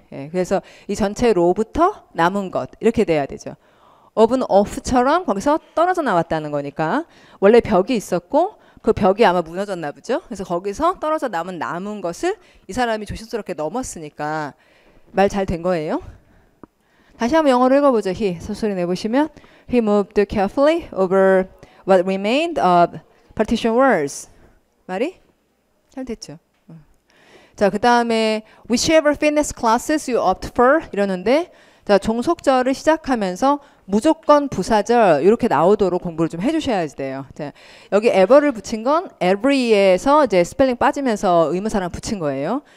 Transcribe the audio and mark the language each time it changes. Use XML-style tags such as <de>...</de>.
<ko>예, 그래서 이 전체로부터 남은 것 이렇게 돼야 되죠. of는 of처럼 거기서 떨어져 나왔다는 거니까 원래 벽이 있었고 그 벽이 아마 무너졌나 보죠. 그래서 거기서 떨어져 남은 것을 이 사람이 조심스럽게 넘었으니까 말 잘 된 거예요. 다시 한번 영어로 읽어보죠. he 소리 내보시면</ko> <en>he moved carefully over what remained of partition walls.</en> <ko>말이 잘 됐죠. 자, 그 다음에</ko> <en>whichever fitness classes you opt for</en> <ko>이러는데 자, 종속절을 시작하면서 무조건 부사절 이렇게 나오도록 공부를 좀 해주셔야지 돼요. 자, 여기 ever를 붙인 건 every에서 이제 스펠링 빠지면서 의문사랑 붙인 거예요.</ko>